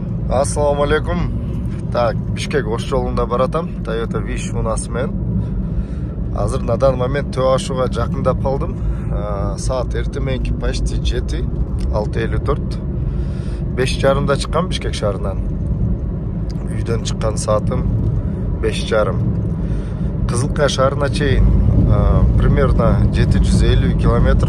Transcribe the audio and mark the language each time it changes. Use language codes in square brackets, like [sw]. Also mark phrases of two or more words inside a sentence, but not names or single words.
[ar] السلام عليكم. [ky] Так, Бишкек Ош жолунда баратам. Toyota Wish унасымен. Азыр [ru] на данный момент [ky] Төө Ашуга жакындап калдым. Саат эртеменки почти 7, 6:54. 5:30 чыккан Бишкек шаарынан. Үйдөн чыккан саатым 5:30. Кызылкая шаарына чейин примерно 750 километр.